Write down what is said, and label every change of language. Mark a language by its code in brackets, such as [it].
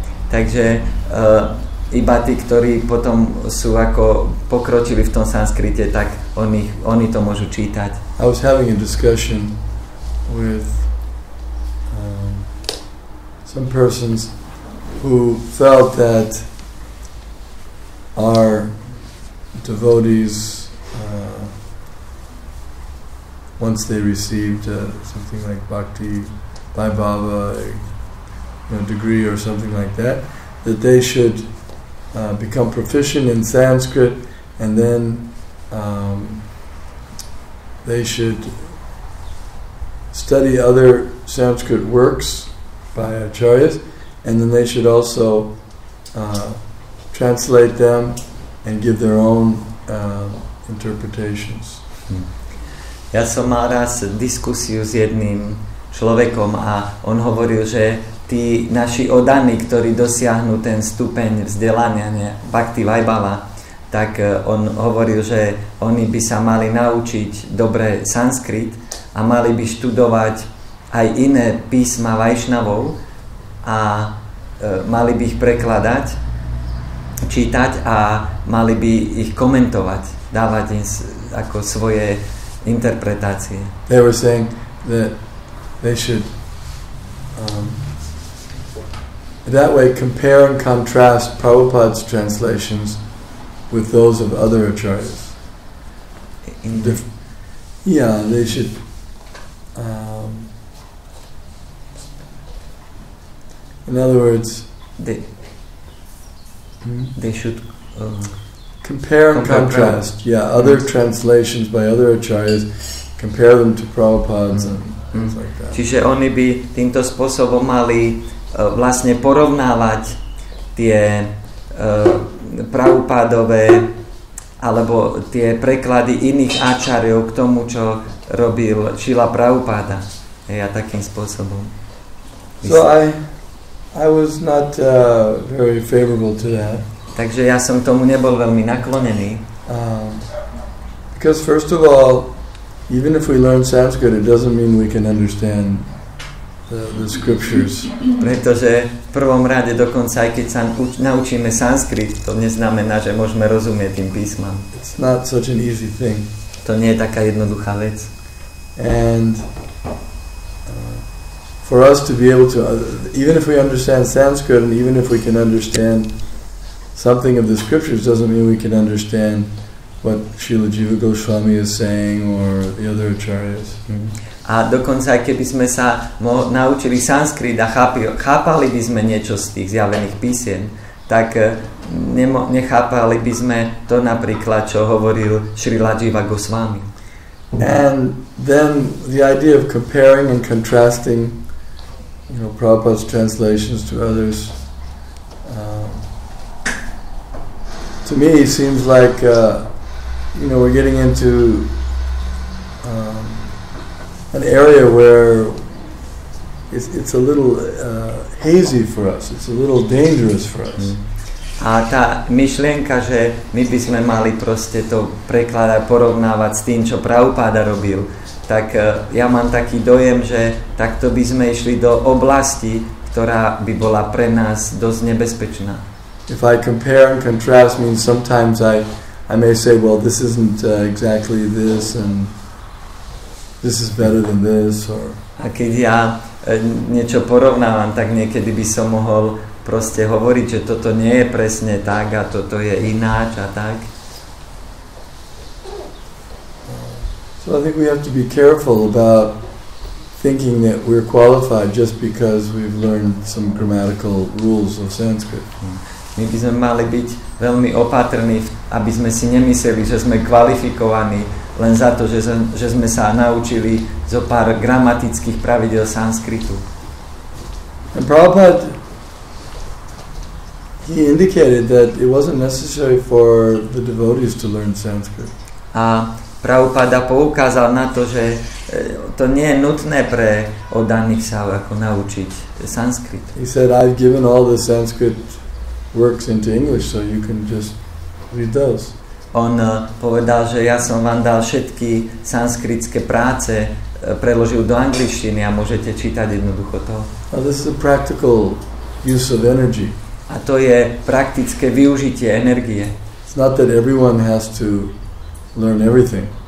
[sk] Takže iba tí, ktorí potom sú ako pokročili v tom sanskrite, tak oni to môžu čítať. [en] I was having a discussion with some persons who felt that our devotees, once they received something like Bhakti by Baba, a degree or something like that, that they should become proficient in Sanskrit, and then they should study other Sanskrit works by acharyas, and then they should also translate them and give their own interpretations. [sk] Ja som mal raz diskusiu s jedným človekom a on hovoril, že tí naši odaní, ktorí dosiahnu ten stupeň vzdelania Bhakti Vaibhava, tak on hovoril, že oni by sa mali naučiť dobre sanskrit a mali by študovať aj iné písma Vajšnavov a mali by ich prekladať, čítať a mali by ich komentovať, dávať im ako svoje interpretácie. [en] They were saying that they should that way compare and contrast Prabhupada's translations with those of other acharyas. They should in other words, they should compare and contrast. Other translations by other acharyas, compare them to Prabhupada's and things like that. [sk] Čiže oni by týmto spôsobom mali vlastne porovnávať tie Prabhupádové alebo tie preklady iných ačariov k tomu, čo robil Šrila Prabhupáda. A takým spôsobom. [en] So I was not very favorable to that. [sk] Takže ja som tomu nebol veľmi naklonený. [en] Because first of all, even if we learn Sanskrit, it doesn't mean we can understand the scriptures. [sk] Pretože v prvom rade dokonca aj keď sa naučíme sanskrit, to neznamená, že môžeme rozumieť tým písmam. [en] It's not such an easy thing. [sk] To nie je taká jednoduchá vec. [en] And for us to be able to, even if we understand Sanskrit and even if we can understand something of the scriptures, doesn't mean we can understand what Srila Jiva Goswami is saying or the other acharyas. [sk] A dokonca aj keby sme sa naučili sanskrit a chápali by sme niečo z tých zjavených písien, tak nechápali by sme to napríklad, čo hovoril Srila Jiva Goswami. [en] And then the idea of comparing and contrasting, Prabhupada's translations to others, to me seems like we're getting into an area where it's a little hazy for us. It's a little dangerous for us. [sk] A tá myšlienka, že my by sme mali proste to prekladať, porovnávať s tým, čo Prabhupáda robil, tak ja mám taký dojem, že takto by sme išli do oblasti, ktorá by bola pre nás dosť nebezpečná. [en] If I compare and contrast means sometimes I may say, well, this isn't exactly this and this is better than this. [sk] A keď ja niečo porovnávam, tak niekedy by som mohol proste hovoriť, že toto nie je presne tak a toto je ináč a tak. [en] So I think we have to be careful about thinking that we're qualified just because we've learned some grammatical rules of Sanskrit. [sk] My by sme mali byť veľmi opatrní, aby sme si nemysleli, že sme kvalifikovaní len za to, že sme sa naučili zo pár gramatických pravidel sanskritu. [en] And Prabhupada, he indicated that it wasn't necessary for the devotees to learn Sanskrit. [sk] A Prabhupada poukázal na to, že to nie je nutné pre oddaných sa ako naučiť sanskrit. [en] He said, I've given all the Sanskrit works into English, so you can just read those. [sk] On povedal, že ja som vám dal všetky sanskritské práce, preložil do angličtiny a môžete čítať jednoducho to. [en] Now this is a practical use of energy. [sk] A to je praktické využitie energie. [en] It's not that everyone has to learn everything.